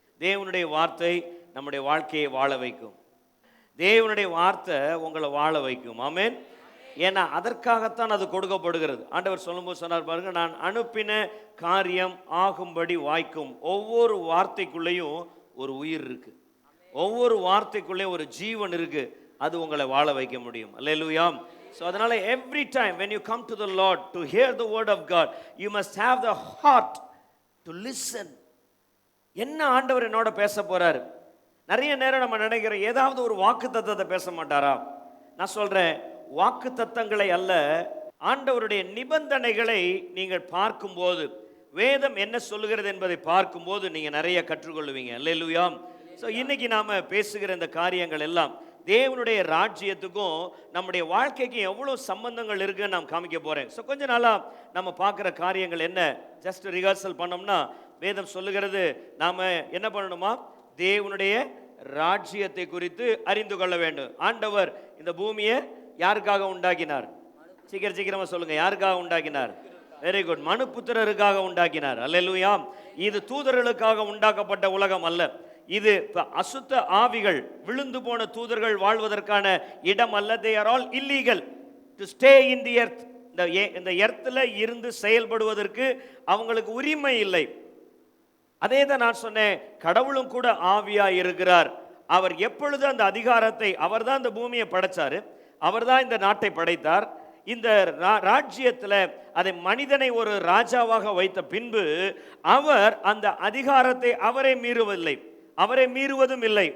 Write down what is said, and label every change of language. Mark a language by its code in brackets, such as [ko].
[ta] தேவனுடைய வார்த்தை நம்முடைய வாழ்க்கையை வாழ வைக்கும். தேவனுடைய வார்த்தை உங்களை வாழ வைக்கும். ஆமென். ஏன்னா அதற்காகத்தான் அது கொடுக்கப்படுகிறது. ஆண்டவர் சொல்லும்போது சொன்னார் பாருங்க, நான் அனுப்பின காரியம் ஆகும்படி வாய்க்கும். ஒவ்வொரு வார்த்தைக்குள்ளேயும் ஒரு உயிர் இருக்கு, ஒவ்வொரு வார்த்தைக்குள்ளேயும் ஒரு ஜீவன் இருக்கு. அது உங்களை வாழ வைக்க முடியும். அல்லேலூயா. [en] So [ta] அதனால [en] every time when you come to the Lord to hear the word of God, you must have the heart to listen. [ta] என்ன ஆண்டவர் என்னோட பேச போறாரு? நிறைய நேரம் நம்ம நினைக்கிறோம் ஏதாவது ஒரு வாக்கு தத்தத்தை பேச மாட்டாரா? நான் சொல்றேன், வாக்கு தத்தங்களை அல்ல, ஆண்டவருடைய நிபந்தனைகளை நீங்கள் பார்க்கும்போது, வேதம் என்ன சொல்லுகிறது என்பதை பார்க்கும்போது நீங்க நிறைய கற்றுக்கொள்ளுவீங்க. அல்லேலூயா. ஸோ இன்னைக்கு நாம பேசுகிற இந்த காரியங்கள் எல்லாம் தேவனுடைய ராஜ்யத்துக்கும் நம்முடைய வாழ்க்கைக்கும் எவ்வளோ சம்பந்தங்கள் இருக்குன்னு நான் காமிக்க போறேன். ஸோ கொஞ்ச நாளா நம்ம பார்க்குற காரியங்கள் என்ன, ஜஸ்ட் ரிஹர்சல் பண்ணோம்னா, வேதம் சொல்லுகிறது நாம என்ன பண்ணணுமா, தேவனுடைய ராஜ்யத்தை குறித்து அறிந்து கொள்ள வேண்டும். ஆண்டவர் இந்த பூமியை யாருக்காக உண்டாக்கினார்? சீக்கிரமா சொல்லுங்க, யாருக்காக உண்டாக்கினார்? வெரி குட், மனுபுத்திரருக்காக உண்டாக்கினார். அல்லேலூயா. இது தூதர்களுக்காக உண்டாக்கப்பட்ட உலகம் அல்ல. இது அசுத்த ஆவிகள், விழுந்து போன தூதர்கள் வாழ்வதற்கான இடம் அல்ல. [en] they are all illegal to stay in the earth. [ta] இந்த எர்த்தில் இருந்து செயல்படுவதற்கு அவங்களுக்கு உரிமை இல்லை. அதே தான் நான் சொன்னேன், கடவுளும் கூட ஆவியா இருக்கிறார். அவர் எப்பொழுது அந்த அதிகாரத்தை, அவர் தான் இந்த பூமியை படைச்சாரு, அவர் தான் இந்த நாட்டை படைத்தார். இந்த ராஜ்யத்தில் அதை மனிதனை ஒரு ராஜாவாக வைத்த பின்பு அவர் அந்த அதிகாரத்தை அவரை மீறுவதில்லை, அவரை மீறுவதும் இல்லை.